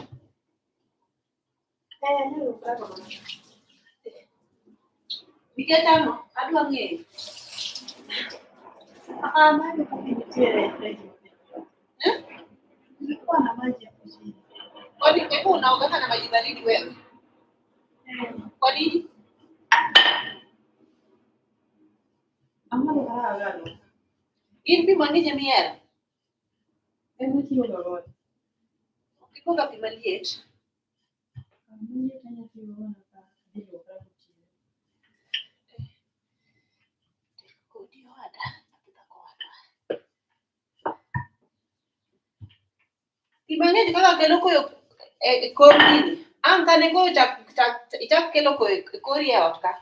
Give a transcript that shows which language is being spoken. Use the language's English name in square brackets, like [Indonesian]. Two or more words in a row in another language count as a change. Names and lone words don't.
[Luo (Kenya and Tanzania)] Nikech ang'o? Adwa ng'eyo. Maji nitiere. [Swahili] Nilikuwa na maji hapo chini. Kwani hebu unaoga na maji baridi wewe? Kwa nini? [Luo (Kenya and Tanzania)] Amalo galo. In pi mang'eny mihero? En tiyo godo. Ikuonga pi maliet. [Swahili] Mimi tena [Luo (Kenya and Tanzania)] tiyo godo ka [Swahili] ndio kwa chini. [Luo (Kenya and Tanzania)] Kodi wada. Pi mang'eny kaka kelo koyo e kor gini. Ang' kane koyo ichak kelo koyo e kori e ot ka.